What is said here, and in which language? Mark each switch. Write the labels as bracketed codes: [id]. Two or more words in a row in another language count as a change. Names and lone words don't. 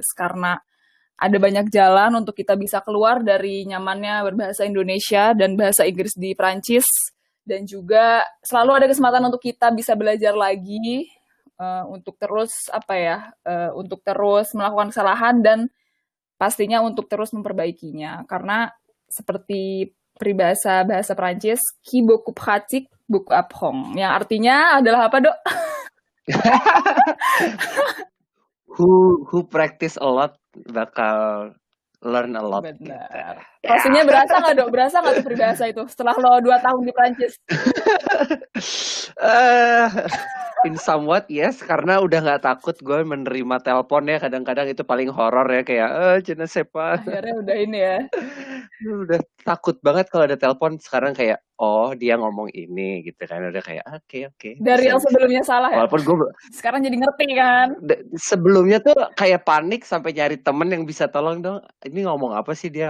[id] Karena ada banyak jalan untuk kita bisa keluar dari nyamannya berbahasa Indonesia dan bahasa Inggris di Prancis. Dan juga selalu ada kesempatan untuk kita bisa belajar lagi, untuk terus, untuk terus melakukan kesalahan dan pastinya untuk terus memperbaikinya. Karena seperti peribahasa bahasa Prancis, [fr] qui beaucoup pratique, beaucoup apprend. [id] Yang artinya adalah apa, Dok? [en] Who practice a lot [id] bakal [en] learn a lot. [id] Benar. Pastinya berasa nggak, Dok? Berasa nggak tuh peribahasa itu setelah lo 2 tahun di Prancis? [en] In somewhat yes, [id] karena udah nggak takut gue menerima telepon ya, kadang-kadang itu paling horor ya, kayak [fr] je ne sais pas. [id] Akhirnya udah ini ya. Udah takut banget kalau ada telepon, sekarang kayak oh dia ngomong ini gitu kan, udah kayak oke, Dari bisa yang bisa. sebelumnya salah ya? Walaupun gue Sekarang jadi ngerti kan? sebelumnya tuh kayak panik sampai nyari temen yang bisa tolong dong. Ini ngomong apa sih dia?